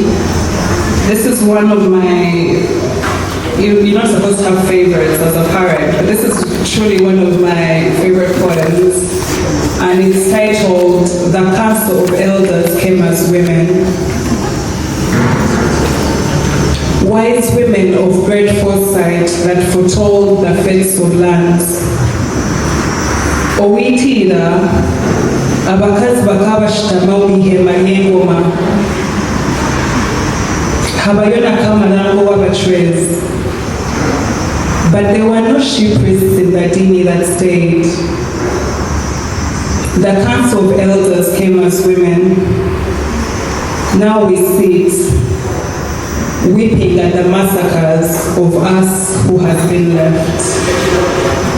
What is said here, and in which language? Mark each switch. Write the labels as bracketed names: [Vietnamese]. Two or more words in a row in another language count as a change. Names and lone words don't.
[English] This is one of my, you're not supposed to have favorites as a parent, but this is truly one of my favorite poems. And it's titled, The Council of Elders Came as Women. Wise women of great foresight that foretold the fates of lands. [Nyankole] Owitira, abakazi bakabashitama omihema y'engoma. Habayona kamalango w'abatwezi. [English] But there were no she priests in the dini that stayed. The council of elders came as women. Now we sit, weeping at the massacres of us who has been left.